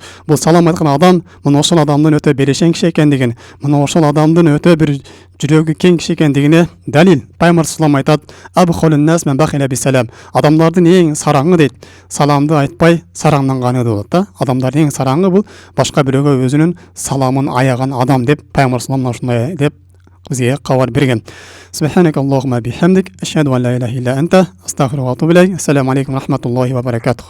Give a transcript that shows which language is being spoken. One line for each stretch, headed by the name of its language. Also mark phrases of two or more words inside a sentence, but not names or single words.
Kyrgyz: Бул салам айткан адам мына ошол адамдын өтө берешен киши экендигин, мына ошол адамдын өтө бир жүрөгү кең киши экендигине далил. Пайгамбар салам айтат:
Arabic: "أبخل الناس من بخل بالسلام."
Kyrgyz: Адамдардын эң сараңы дейт, саламды айтпай сараңданганы болот да. Адамдардын эң сараңы бул башка бирөөгө өзүнүн саламын аяган адам деп Пайгамбар салам ушундай деп бизге кабар берген.
Arabic: سبحانك اللهم وبحمدك، أشهد أن لا إله إلا أنت، أستغفرك وأتوب إليك. السلام عليكم ورحمة الله وبركاته.